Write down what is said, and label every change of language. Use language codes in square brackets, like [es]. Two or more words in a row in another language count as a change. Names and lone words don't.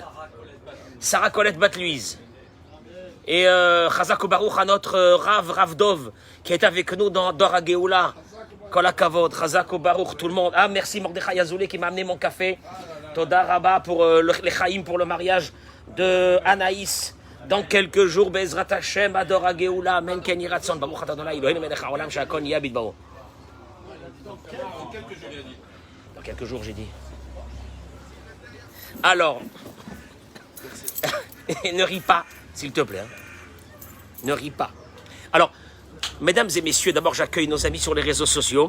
[fr] Sarah Colette Bat Louise. Et [he] חזק וברוך [fr] à notre Rav Dov qui est avec nous dans [he] דור הגאולה. כל הכבוד, חזק וברוך, [fr] tout le monde. Ah, merci Mordechai Azoulay qui m'a amené mon café. [he] תודה רבה [fr] pour les Chaim pour le mariage de Anaïs. Dans quelques jours, [he] בעזרת השם, דור הגאולה, אמן כן יהי רצון, ברוך אתה אדני, אלהינו מלך העולם שהכל נהיה בדברו. [fr] Dans quelques jours, j'ai dit. Alors, ne ris pas, s'il te plaît. Hein. Ne ris pas. Alors, mesdames et messieurs, d'abord, j'accueille nos amis sur les réseaux sociaux.